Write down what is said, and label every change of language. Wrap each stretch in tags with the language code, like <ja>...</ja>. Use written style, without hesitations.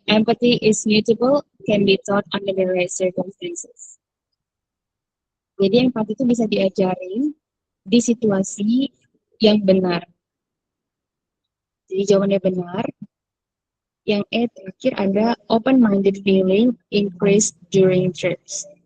<en>Empathy is mutable, can be taught under the right circumstances.</en> <id>Jadi empati itu bisa diajarin di situasi yang benar. Jadi jawabannya benar. Yang E terakhir ada</id> <en>open-minded feeling increased during trips.</en>